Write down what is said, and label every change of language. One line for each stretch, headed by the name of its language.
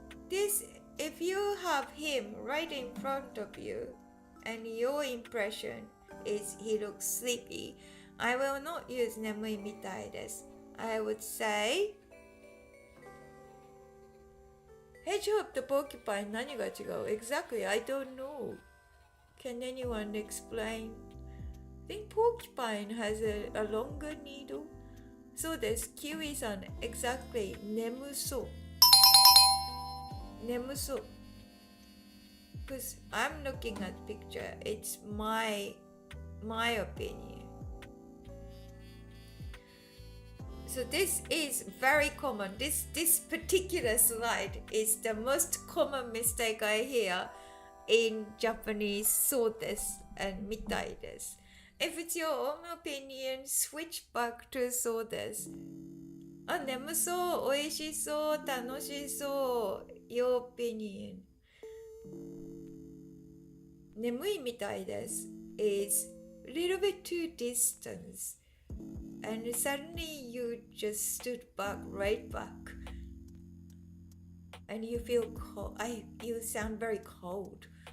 English: This, if you have him right in front of you and your impression is he looks sleepy, I will not use
Japanese: 眠いみたいです。
English: I would say Hedgehog と Porcupine
Japanese: 何が違う
English: Exactly, I don't know. Can anyone explain? I think Porcupine has a longer needle.
Japanese: そうです。キウイさん
English: Exactly
Japanese: 眠そう。眠そう。
English: Because I'm looking at picture. It's my opinion. So this is very common. This particular slide is the most common mistake I hear in Japanese.
Japanese: そうです
English: and
Japanese: みたいです。
English: If it's your own opinion, switch back to
Japanese: そうです。あ、眠そう、美味しそう、楽しそう。
English: Your opinion.
Japanese: 眠いみたいです
English: is a little bit too distant. And suddenly you just stood right back. And you feel cold. You sound very cold.